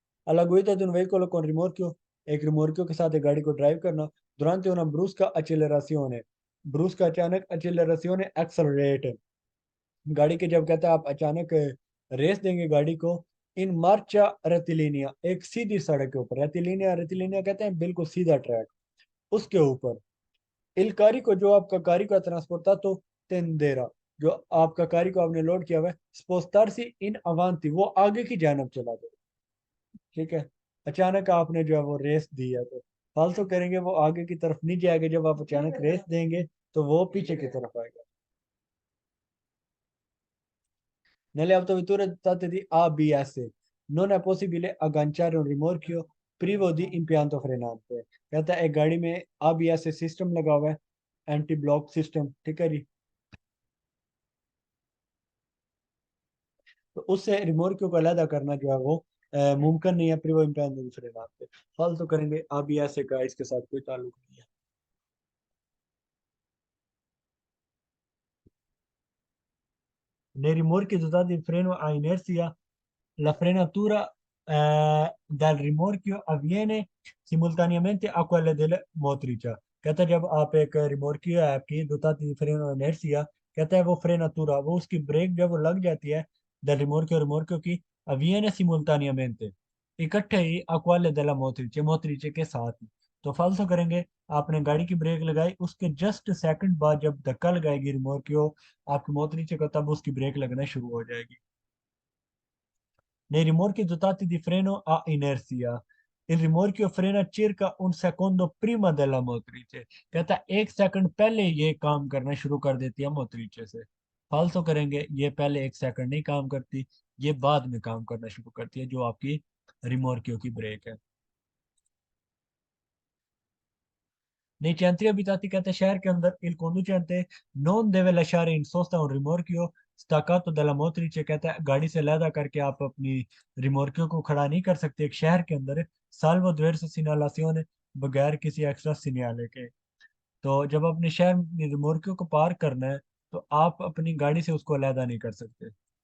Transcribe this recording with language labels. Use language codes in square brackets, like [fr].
[it] alla guida di un veicolo con rimorchio, [hi] एक रिमोर्कियो के साथ एक गाड़ी को ड्राइव करना, [it] durante una brusca accelerazione, [hi] ब्रूस्का अचानक, [it] accelerazione accelerate, [hi] गाड़ी के जब कहता है आप अचानक रेस देंगे गाड़ी को, [it] इन मार्चा रेतिलिनिया, [hi] एक सीधी सड़क के ऊपर, रेतिलिनिया रेतिलिनिया कहते हैं बिल्कुल सीधा ट्रैक, उसके ऊपर इल कारी को, जो आपका कारी का ट्रांसपोर्ट था, तो तेंदेरा, जो आपका कारी को आपने लोड किया हुआ है, [it] स्पोस्टारसी इन अवांति, [hi] वो आगे की जानब चला जाए। ठीक है, अचानक आपने जो है वो रेस दी है, तो फालतू करेंगे वो आगे की तरफ नहीं जाएगा, जब आप अचानक रेस देंगे तो वो पीछे की तरफ आएगा। [it] Nelle autovetture dotate di ABS non è possibile agganciare un rimorchio privo di impianto frenante। [hi] कहता है एक गाड़ी में ABS सिस्टम लगा हुआ है, एंटी ब्लॉक सिस्टम, ठीक है जी, तो उससे रिमोर्कियो को अलग करना जो है वो मुमकिन नहीं है, [it] प्रिवो इम्पियांतो फ्रेनाते। [hi] फालतू करेंगे, ABS का इसके साथ कोई ताल्लुक नहीं है। [it] Nei rimorchi dotati di freno a inerzia, la frenatura dal rimorchio avviene simultaneamente a quella del motrice। [hi] कहता है जब आप एक रिमोर्कियो है आपकी [it] दोताती di freno a inerzia, [hi] कहता है वो फ्रेनातुरा, वो उसकी ब्रेक जब वो लग जाती है, दल रिमोर्कियो रिमोर्कियो की, [it] avviene simultaneamente, [hi] इकट्ठे ही [it] अक्वाले दला मोहतरीचे [hi] मोहतरीचे के साथ ही। तो फालतू करेंगे, आपने गाड़ी की ब्रेक लगाई, उसके जस्ट सेकंड बाद जब धक्का लगाएगी रिमोट की वो आपकी मोहतरीचे को, तब उसकी ब्रेक लगना शुरू हो जाएगी। [it] Nei rimorchi dotati di freno a inerzia, il rimorchio frena circa un secondo prima della motrice। [hi] कहता है 1 सेकंड पहले ये काम करना शुरू कर देती है मोtrice से। फालतू करेंगे, ये पहले 1 सेकंड नहीं काम करती, ये बाद में काम करना शुरू करती है, जो आपकी रिमोर्कियो की ब्रेक है। [it] Nei centri abitati [hi] कहते हैं शहर के अंदर [it] il conducente non deve lasciare in sosta un rimorchio staccato dalla motrice। [hi] कहता है गाड़ी से लैदा करके आप अपनी रिमोर्कियो को खड़ा नहीं कर सकते एक शहर के अंदर, [it] salvo diverse segnalazioni, [hi] बगैर किसी एक्स्ट्रा सिग्नल के। तो जब अपने शहर में रिमोर्कियो को पार करना है, तो आप अपनी गाड़ी से उसको अलहदा नहीं कर सकते।